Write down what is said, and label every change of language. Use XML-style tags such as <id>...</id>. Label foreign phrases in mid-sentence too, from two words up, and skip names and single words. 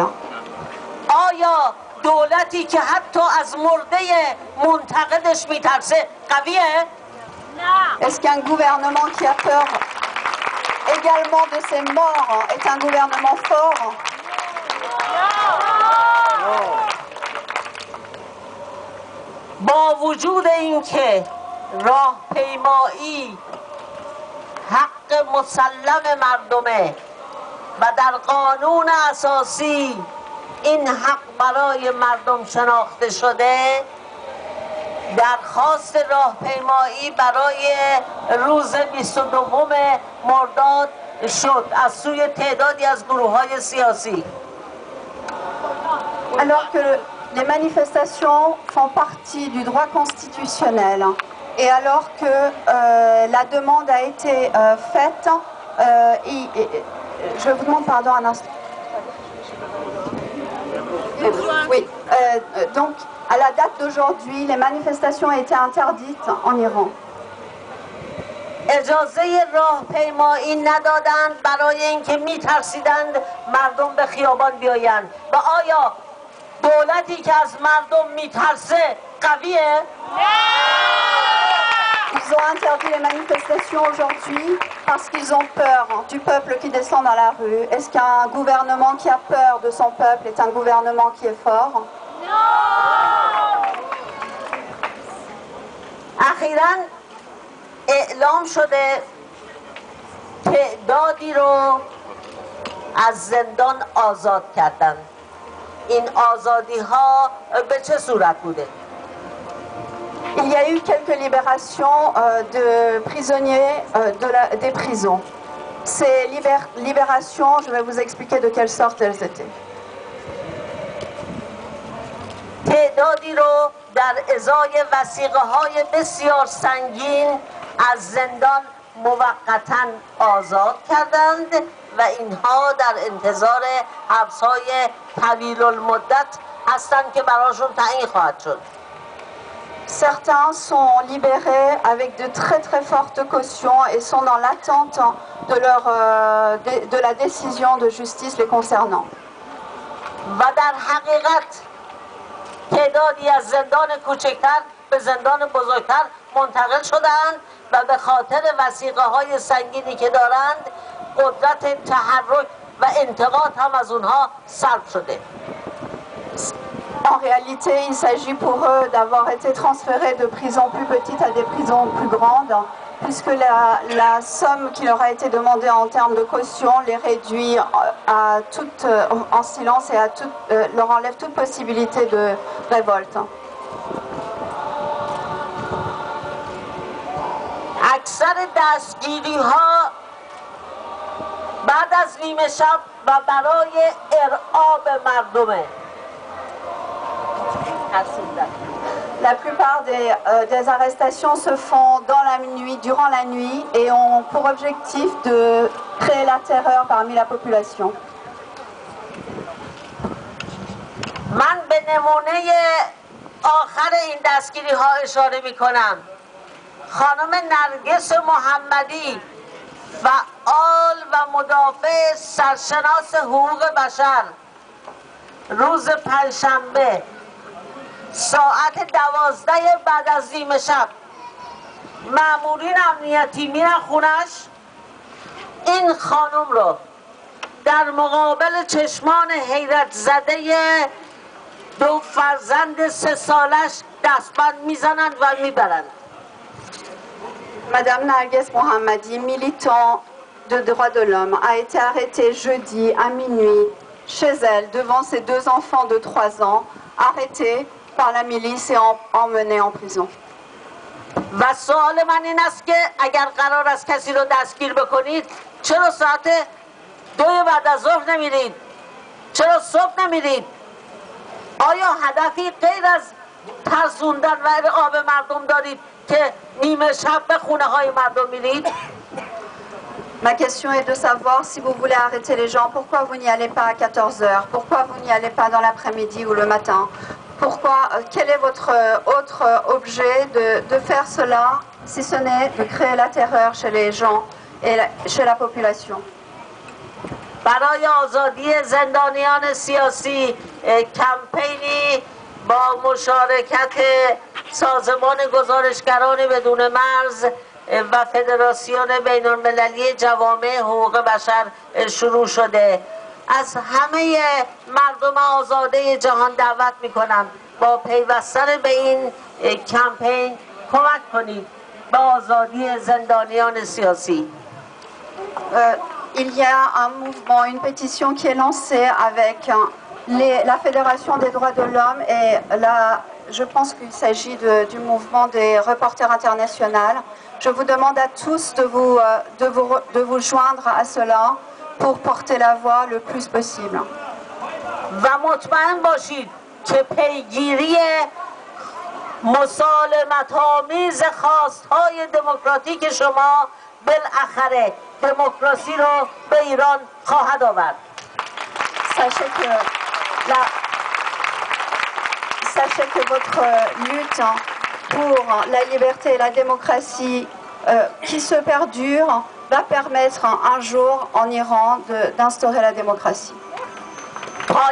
<fa>آیا دولتی که حتی از مرده منتقدش میترسه قویه؟ نه.</fa> <fr>Est-ce qu'un gouvernement qui a peur également de ses morts est un gouvernement fort?</fr> <fa>با وجود اینکه راهپیمایی حق مسلم مردمه و در قانون اساسی این حق برای مردم شناخته شده، درخواست راهپیمایی برای روز 22 مرداد شد از سوی تعدادی از گروه‌های سیاسی.</fa> <fr>Alors que les manifestations font partie du droit constitutionnel et alors que la demande a été faite, je vous demande pardon un instant. Oui, donc à la date d'aujourd'hui, les manifestations ont été interdites en Iran.</fr> <fa>اجازه راهپیمایی ندادند برای اینکه میترسیدند مردم به خیابان بیایند. و آیا دولتی که از مردم میترسه قویه؟</fa> <fr>Ils ont interdit les manifestations aujourd'hui parce qu'ils ont peur du peuple qui descend dans la rue. Est-ce qu'un gouvernement qui a peur de son peuple est un gouvernement qui est fort?</fr> <fa>اخیراً اعلام شده تعدادی رو از زندان آزاد کردن. این آزادی ها به چه صورت بوده؟</fa> <fr>Il y a eu quelques libérations de prisonniers des prisons. Ces libérations, je vais vous expliquer de quelle sorte elles étaient.</fr> <fa>تعدادی رو در ازای وثیقه‌های بسیار سنگین از زندان موقتاً آزاد کردند و اینها در انتظار حبس‌های طویل المدت هستند که براشون تعیین خواهد شد.</fa> <fr>Certains sont libérés avec de très très fortes cautions et sont dans l'attente de la décision de justice les concernant.</fr> <fa>و در حقیقت تعدادی از زندان کوچکتر به زندان بزرگتر منتقل شدند و به خاطر وثیقه‌های سنگینی که دارند قدرت تحرک و انتقاد هم از اونها سلب شده.</fa> <fr>En réalité, il s'agit pour eux d'avoir été transférés de prisons plus petites à des prisons plus grandes, puisque la somme qui leur a été demandée en termes de caution les réduit en silence et leur enlève toute possibilité de révolte.</fr> <fa>اکثر دستگیری‌ها بعد از نیمه شب و برای ارعاب مردمه.</fa> <fr>La plupart des arrestations se font dans la nuit, durant la nuit, et ont pour objectif de créer la terreur parmi la population.</fr> <fa>من به نمونه آخر این دستگیری ها اشاره می کنم. خانم نرگس محمدی، فعال و مدافع سرشناس حقوق بشر، روز پنجشنبه ساعت 12 بعد از نیمه شب مامورین امنیتی میرن خونش، این خانم رو در مقابل چشمان حیرت زده دو فرزند 3 سالش دستبند میزنند و میبرند.</fa> <fr>Madame Narges Mohammadi, militant de droits de l'homme, a été arrêtée jeudi à minuit chez elle devant ses 2 enfants de 3 ans, arrêtés par la milice et emmenés en prison.</fr> <fa>و سوال من این است که اگر قرار است کسی رو دستگیر بکنید چرا ساعت 2 بعد از ظهر نمیرید؟ چرا صبح نمیرید؟ آیا هدفی غیر از ترسوندن و ارعاب مردم دارید که نیمه شب به خونه های مردم میرید؟</fa> <fr>Ma question est de savoir si vous voulez arrêter les gens, pourquoi vous n'y allez pas à 14 heures? Pourquoi vous n'y allez pas dans l'après-midi ou le matin? Pourquoi, quel est votre autre objet de faire cela, si ce n'est de créer la terreur chez les gens et chez la population?</fr> <fa>برای آزادی زندانیان سیاسی کمپینی با مشارکت سازمان گزارشگران بدون مرز و فدراسیون بین المللی جوامع حقوق بشر شروع شده. از همه مردم آزاده جهان دعوت میکنم با پیوستن به این کمپین کمک کنید به آزادی زندانیان سیاسی.</fa> <fr>Il y a un mouvement, une pétition qui est lancée avec la Fédération des droits de l'homme et je pense qu'il s'agit du mouvement des reporters internationaux. Je vous demande à tous de vous joindre à cela pour porter la voix le plus possible.</fr> <fa>و مطمئن باشید که پیگیری مسالمت‌آمیز خواست‌های دموکراتیک شما بالاخره دموکراسی رو به ایران خواهد آورد.</fa> <fr>Sachez que votre lutte pour la liberté et la démocratie qui se perdure va permettre un jour en Iran d'instaurer la démocratie.</fr>